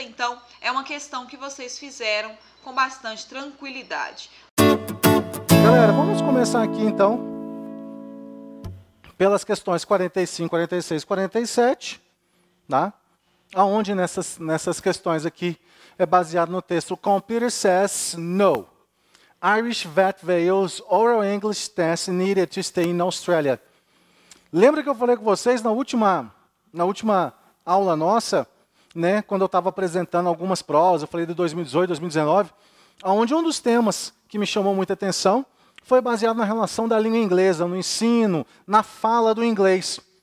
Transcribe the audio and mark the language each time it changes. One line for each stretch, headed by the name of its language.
Portuguese: Então, é uma questão que vocês fizeram com bastante tranquilidade. Galera, vamos começar aqui, então, pelas questões 45, 46, 47, tá? Aonde nessas questões aqui é baseado no texto Computer says no.
English: Irish vet fails oral English test needed to stay in Australia.
Portuguese: Lembra que eu falei com vocês na última aula nossa, né, quando eu estava apresentando algumas provas, eu falei de 2018, 2019, onde um dos temas que me chamou muita atenção foi baseado na relação da língua inglesa, no ensino, na fala do inglês.